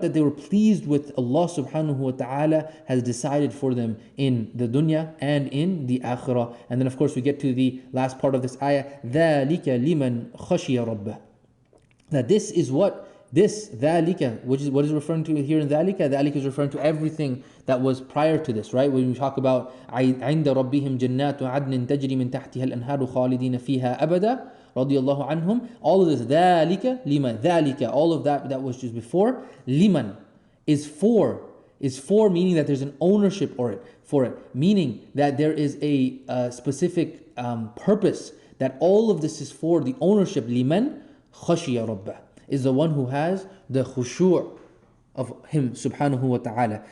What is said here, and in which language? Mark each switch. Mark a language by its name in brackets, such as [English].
[English] That they were pleased with Allah subhanahu wa ta'ala has decided for them in the dunya and in the akhirah. And then of course we get to the last part of this ayah, [Arabic] ذَلِكَ لِمَنْ خَشِيَ رَبَّهُ. [English] That this is what ذَلِكَ, which is what is referring to here in ذَلِكَ is referring to everything that was prior to this, right? When we talk about [Arabic] عِنْدَ رَبِّهِمْ جَنَّاتُ عَدْنٍ تَجْرِي مِنْ تَحْتِهَا الْأَنْهَارُ خَالِدِينَ فِيهَا أَبَدًا رَضِيَ اللَّهُ عَنْهُمْ. [English] All of this, ذَلِكَ لِمَنْ, ذَلِكَ, all of that was just before, liman is for, meaning that there's an ownership for it, meaning that there is a specific purpose, that all of this is for the ownership. [Arabic] Liman khashiya rabbah [English] is the one who has the khushu' of Him subhanahu wa ta'ala.